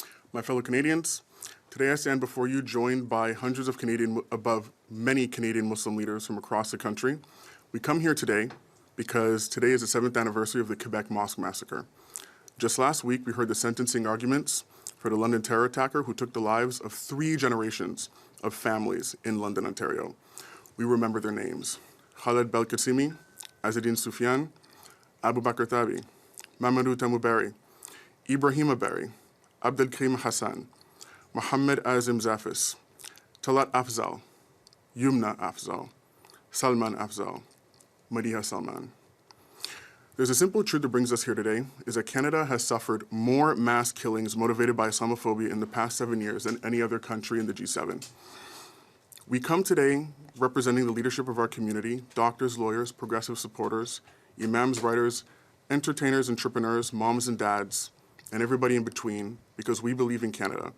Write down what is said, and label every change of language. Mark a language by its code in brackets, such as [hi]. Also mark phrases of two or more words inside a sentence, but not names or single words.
[en] My fellow Canadians, today I stand before you joined by hundreds of many Canadian Muslim leaders from across the country. We come here today because today is the 7th anniversary of the Quebec Mosque massacre. Just last week, we heard the sentencing arguments for the London terror attacker who took the lives of 3 generations of families in London, Ontario. We remember their names: Khaled Belkacemi, Azzedine Soufiane, Abu Bakr Thabi, Mamadou Tamouberi, Ibrahima Berry, Abdelkrim Hassan, Mohamed Azim Zafis, Talat Afzal, Yumna Afzal, Salman Afzal, Madiha Salman. There's a simple truth that brings us here today, is that Canada has suffered more mass killings motivated by Islamophobia in the past 7 years than any other country in the G7. We come today representing the leadership of our community, doctors, lawyers, progressive supporters, imams, writers, entertainers, entrepreneurs, moms and dads, and everybody in between, because we believe in Canada.